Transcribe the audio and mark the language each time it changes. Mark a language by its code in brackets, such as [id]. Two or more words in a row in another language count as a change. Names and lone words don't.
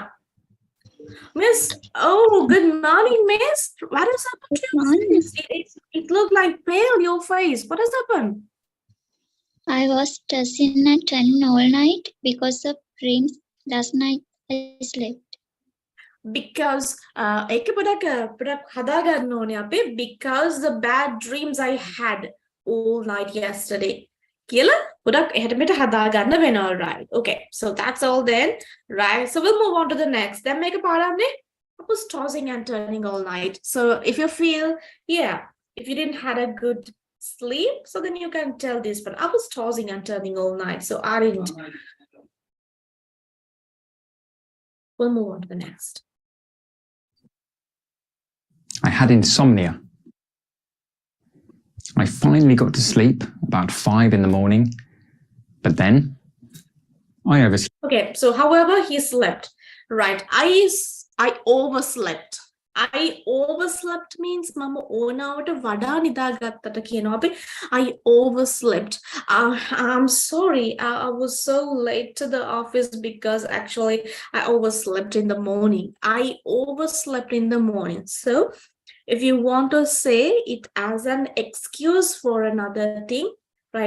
[en] Miss. Oh, good morning, Miss. What has happened to your face? It looked like pale, your face. What has happened? I was tossing and turning all night because of dreams. Last night I slept. Because [si] ඒක පොඩක් හදා ගන්න ඕනේ අපි [en] because the bad dreams I had all night yesterday [si] කියලා පොඩක් එහෙට මෙට හදා ගන්න වෙනවා, [en] right? Okay, so that's all then, right? So we'll move on to the next. Then [si] මේක පාඩම්නේ [en] I was tossing and turning all night. So if you feel, yeah, if you didn't had a good sleep, so then you can tell this, but I was tossing and turning all night, so I didn't. We'll move on to the next. I had insomnia. I finally got to sleep about 5 in the morning, but then I overslept. Okay, so however he slept, right? I overslept. I overslept means [si] mama ඕනාවට වඩා නිදාගත්තට කියනවා අපි. [en] I overslept. I'm sorry. I was so late to the office because actually I overslept in the morning. I overslept in the morning. So if you want to say it as an excuse for another thing, right?